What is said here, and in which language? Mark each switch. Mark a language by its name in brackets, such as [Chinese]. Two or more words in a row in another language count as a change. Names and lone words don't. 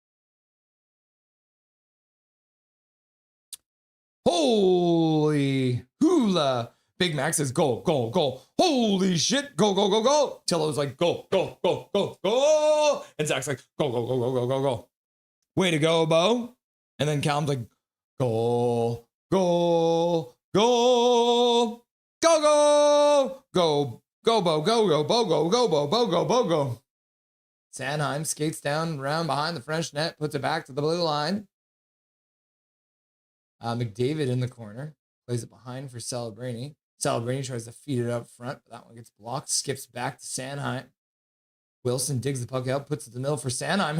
[English] Holy hula. Big Mac says, go. Holy shit. Go. Tillo's like, go. And Zach's like, go. Way to go, Bo. And then Callum's like, go. Go, Bo. Go. Sanheim skates down around behind the French net, puts it back to the blue line. McDavid in the corner. Plays it behind for Celebrini. Celebrini tries to feed it up front, but that one gets blocked. Skips back to Sanheim. Wilson digs the puck out, puts it in the middle for Sanheim.